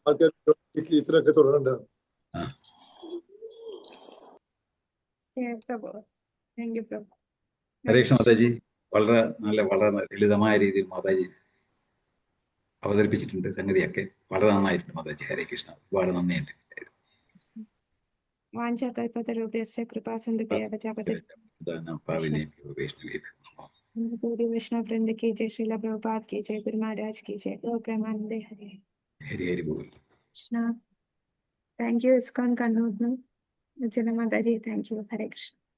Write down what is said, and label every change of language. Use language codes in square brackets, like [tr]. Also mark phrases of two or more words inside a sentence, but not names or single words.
[ml] ആൾക്കാർ ഇത്രയൊക്കെ തുടങ്ങേണ്ടതാണ്. ഹരേ കൃഷ്ണ മാതാജി. വളരെ ലളിതമായ രീതിയിൽ മാതാജി അവതരിപ്പിച്ചിട്ടുണ്ട് സംഗതിയൊക്കെ. വളരെ നന്നായിട്ടുണ്ട് മാതാജി. ഹരേ കൃഷ്ണ. ഒരുപാട് നന്ദിയുണ്ട്. [hi] विष्णु वृंद की जय, श्रीला प्रभुपाद की जय, गुरु महाराज की जय, लोक प्रेमानंद हरे हरि हरि बोल. कृष्णा. [en] thank you ISKCON Kannur. Jana Mataji, thank you. Hare Krishna.